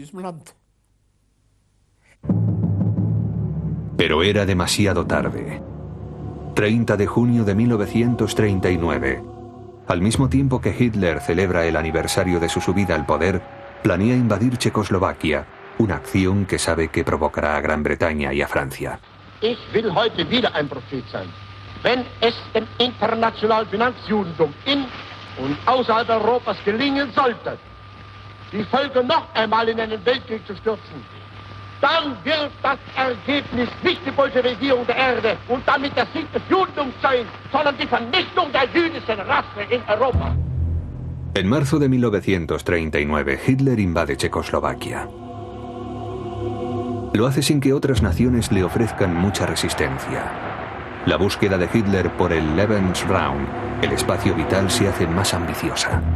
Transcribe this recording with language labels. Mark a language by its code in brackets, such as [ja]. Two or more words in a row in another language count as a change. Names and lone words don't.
[es] Pero era demasiado tarde. 30 de junio de 1939. Al mismo tiempo que Hitler celebra el aniversario de su subida al poder, planea invadir Checoslovaquia, una acción que sabe que provocará a Gran Bretaña y a Francia. [de] Ich will heute wieder ein Prophet sein. Wenn es dem internationalen Finanzjudentum in und außerhalb Europas gelingen sollte, die Völker noch einmal in einen Weltkrieg zu stürzen, dann wird das Ergebnis nicht die Bolschewisierung der Erde und damit der Sieg des Judentums sein, sondern die Vernichtung der jüdischen Rasse in Europa. [es] En marzo de 1939, Hitler invade Checoslovaquia. Lo hace sin que otras naciones le ofrezcan mucha resistencia. La búsqueda de Hitler por el Lebensraum, el espacio vital, se hace más ambiciosa.